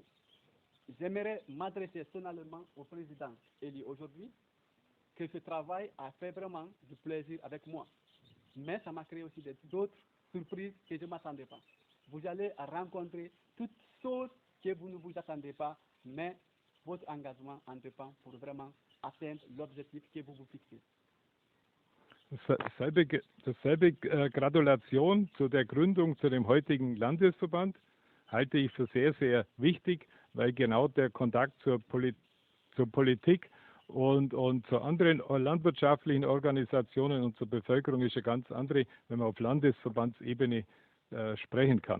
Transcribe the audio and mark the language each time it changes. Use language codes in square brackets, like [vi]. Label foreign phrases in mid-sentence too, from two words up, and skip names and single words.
[fr] J'aimerais m'adresser solennellement au président élu aujourd'hui que ce travail a fait vraiment du plaisir avec moi. Mais ça m'a créé aussi d'autres surprises que je ne m'attendais pas. Vous allez rencontrer toutes choses que vous ne vous attendez pas, mais votre engagement en dépend pour vraiment atteindre l'objectif que vous vous fixez. [de] Dasselbe Gratulation zu der Gründung zu dem heutigen Landesverband halte ich für sehr, sehr wichtig, weil genau der Kontakt zur Politik und zu anderen landwirtschaftlichen Organisationen und zur Bevölkerung ist eine ganz andere, wenn man auf Landesverbandsebene sprechen kann.